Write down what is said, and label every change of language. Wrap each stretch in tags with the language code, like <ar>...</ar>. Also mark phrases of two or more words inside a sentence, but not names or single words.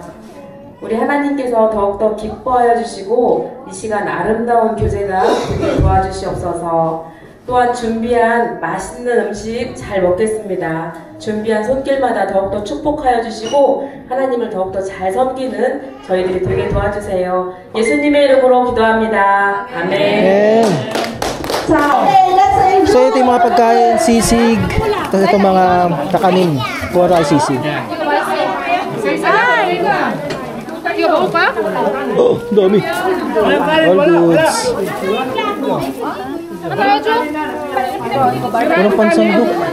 <ko>우리 하나님께서 더욱더 기뻐하여 주시고 이 시간 아름다운 교제가 되게 도와주시옵소서. 또한 준비한 맛있는 음식 잘 먹겠습니다. 준비한 손길마다 더욱더 축복하여 주시고 하나님을 더욱더 잘 섬기는 저희들이 되게 도와주세요. 예수님의 이름으로 기도합니다. 아멘.</ko> <tl>Amen. So ito yung mga pagkain, sisig. Tapos ito mga kakanin. Kuha tayo sisig. Ikaw ba pa? Oh, dami.</tl> <en>All goods.</en> <tl>Walang pansandok.</tl>